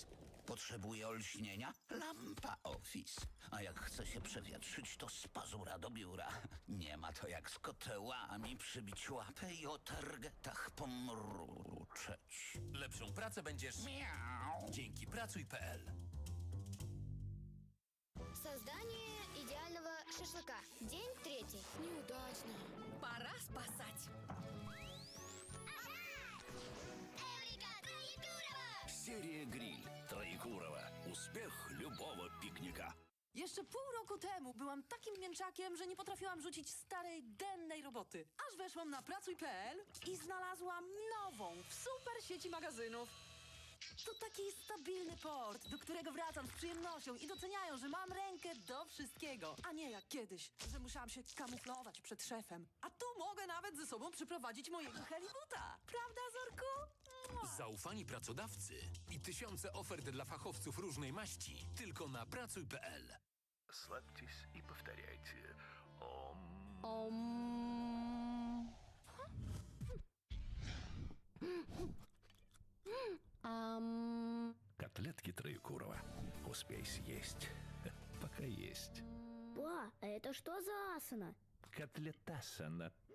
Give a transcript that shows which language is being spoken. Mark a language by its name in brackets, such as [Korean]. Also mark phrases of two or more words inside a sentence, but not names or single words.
[Polish] Potrzebuję olśnienia? Lampa office. A jak chcę się przewietrzyć, to z pazura do biura. Nie ma to jak z kotełami przybić łapę i o targetach pomruczeć. Lepszą pracę będziesz dzięki pracuj.pl. [Russian] Создание идеального шашлыка. День 3. Неудачно. Пора спасать. Серия «Гриль» Троекурова. Успех любого пикника. [Polish] Jeszcze pół roku temu byłam takim mięczakiem, że nie potrafiłam rzucić starej, dennej roboty. Aż weszłam na pracuj.pl i znalazłam nową w super sieci magazynów. To taki stabilny port, do którego wracam z przyjemnością i doceniają, że mam rękę do wszystkiego. A nie jak kiedyś, że musiałam się kamuflować przed szefem. A tu mogę nawet ze sobą przyprowadzić mojego helibuta. Prawda, Zorku? Zaufani pracodawcy i tysiące ofert dla fachowców różnej maści tylko na pracuj.pl. [Russian] Расслабьтесь и повторяйте. Котлетки Троекурова. Успей съесть. Пока есть. Ба, а это что за асана? Котлетасана.